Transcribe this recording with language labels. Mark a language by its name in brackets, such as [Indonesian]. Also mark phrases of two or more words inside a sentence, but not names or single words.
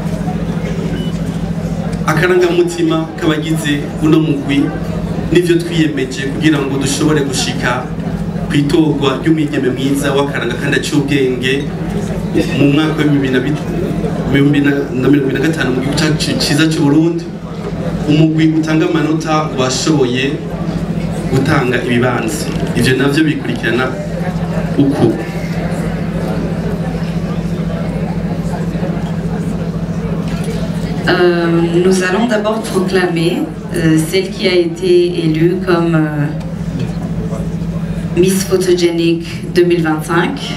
[Rundi] akarangamutima k'abagize uno mugwi n'ivyo twiyemeje kugira ngo dushobore gushika kwitorwa ry'umwigeme mwiza w'akaranga kandi aciye mu mwaka wa 2025 mu gihugu cyacu cyiza cy'u Burundi. Umugwi utanga amanota washoboye gutanga ibibanza, ivyo navyo bikurikirana uko [French] nous allons d'abord proclamer celle qui a été élue comme Miss Photogenic 2025.